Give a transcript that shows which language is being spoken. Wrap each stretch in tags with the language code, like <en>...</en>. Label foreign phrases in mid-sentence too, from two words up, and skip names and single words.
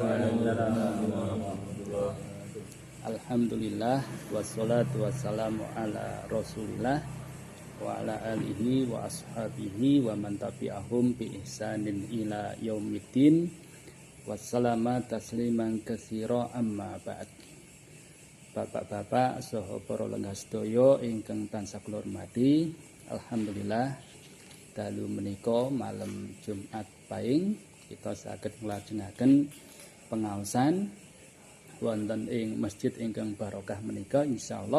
<ar>الحمد لله والصلاة والسلام على رسول الله وعلى آله وأصحابه ومن تبعهم بإحسان إلى يوم الدين. وسلم تسليما كثيرا أما بعد.</ar> <jv>Bapak-bapak saha para lenggah sedaya ingkang tansah kula hormati, alhamdulillah dalu menika malam Jumat Pahing kita saged nglajengaken pengaosan wonten ing masjid ingkang barokah menika insyaallah.</jv>